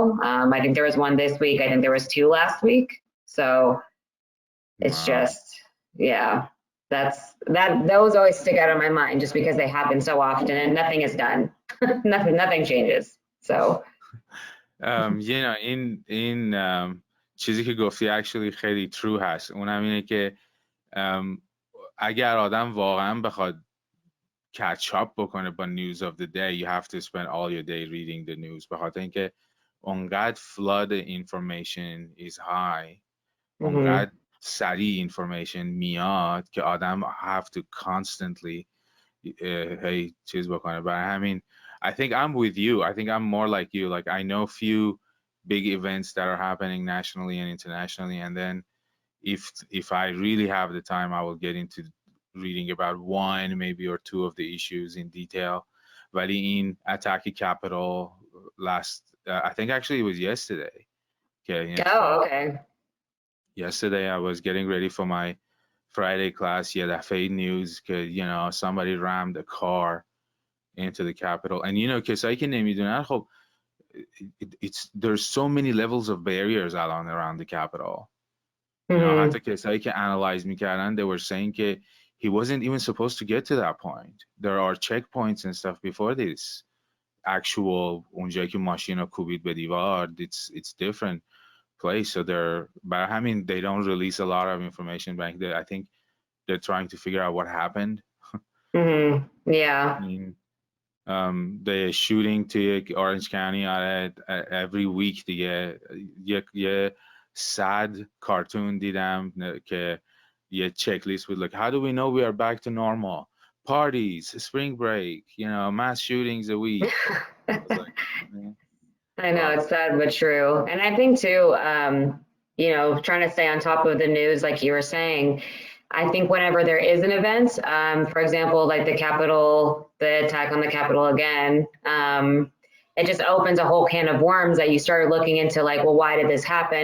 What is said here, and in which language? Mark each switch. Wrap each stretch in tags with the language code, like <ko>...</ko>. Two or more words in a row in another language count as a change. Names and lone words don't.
<en>I think there was one this week. I think there was 2 last week. So it's just, yeah, those always stick out of my mind just because they happen so often and nothing is done. nothing changes. So, you know, in</en> <fa>چیزی که گفتی actually خیلی true هست. اونم اینه که اگر آدم واقعا بخواد</fa> <en>catch up</en> <fa>بکنه با</fa> <en>news of the day, you have to spend all your day reading the news.</en> <fa>به خاطر اینکه اونقدر</fa> <en>flood information is high,</en> <fa>اونقدر سریع information میاد که آدم</fa> <en>have to constantly</en> <fa>چیز بکنه. برای همین</fa> <en>I think I'm with you. I think I'm more like you. Like I know few big events that are happening nationally and internationally, and then if I really have the time, I will get into reading about one, maybe or 2 of the issues in detail.</en> <fa>ولی این</fa> <en>attack Capitol last, I think actually it was yesterday. Okay. Oh, okay. Yesterday I was getting ready for my Friday class. Yeah, the fake news, you know, somebody rammed a car into the Capitol. And you know,</en> <fa>کسایی که نمیدونن خب</fa> <en>there's so many levels of barriers around the Capitol. You know,</en> <fa>حتی کسایی که analyze میکردن,</fa> <en>they were saying که he wasn't even supposed to get to that point. There are checkpoints and stuff before this.</en> <fa>Actual اونجایی که ماشین رو کوبید به دیوار,</fa> <en>it's different place. So but I mean, they don't release a lot of information back there. I think they're trying to figure out what happened. Yeah. I mean, the shooting to Orange County every week</en> <fa>دیگه یه</fa> <en>sad cartoon</en> <fa>دیدم که یه</fa> <en>checklist with like, how do we know we are back to normal? Parties, spring break, you know, mass shootings a week. I know, it's sad but true. And I think too, you know, trying to stay on top of the news, like you were saying, I think whenever there is an event, for example, like the attack on the Capitol again, it just opens a whole can of worms that you start looking into, like, well, why did this happen?</en>